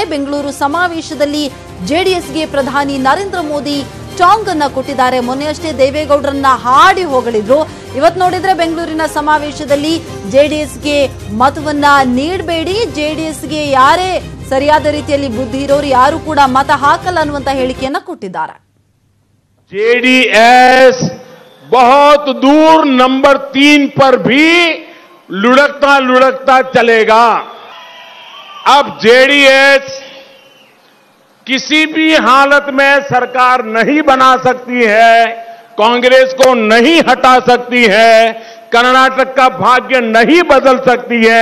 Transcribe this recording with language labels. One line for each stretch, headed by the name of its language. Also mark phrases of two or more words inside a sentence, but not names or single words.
Kannada: ಬೆಂಗಳೂರು ಸಮಾವೇಶದಲ್ಲಿ ಜೆಡಿಎಸ್ಗೆ ಪ್ರಧಾನಿ ನರೇಂದ್ರ ಮೋದಿ ಟಾಂಗ್ ಅನ್ನ ಕೊಟ್ಟಿದ್ದಾರೆ. ಮೊನ್ನೆಯಷ್ಟೇ ದೇವೇಗೌಡರನ್ನ ಹಾಡಿ ಹೊಗಳಿದ್ರು. ಇವತ್ತು ನೋಡಿದ್ರೆ ಬೆಂಗಳೂರಿನ ಸಮಾವೇಶದಲ್ಲಿ ಜೆಡಿಎಸ್ಗೆ ಮತವನ್ನ ನೀಡಬೇಡಿ, ಜೆಡಿಎಸ್ಗೆ ಯಾರೇ ಸರಿಯಾದ ರೀತಿಯಲ್ಲಿ ಬುದ್ಧಿ ಇರೋರು ಯಾರು ಕೂಡ ಮತ ಹಾಕಲ್ಲ ಅನ್ನುವಂತ ಹೇಳಿಕೆಯನ್ನ ಕೊಟ್ಟಿದ್ದಾರೆ.
Hindi: जेडीएस बहुत दूर नंबर 3 पर भी लुढ़कता चलेगा. अब जेडीएस किसी भी हालत में सरकार नहीं बना सकती है, कांग्रेस को नहीं हटा सकती है, कर्नाटक का भाग्य नहीं बदल सकती है.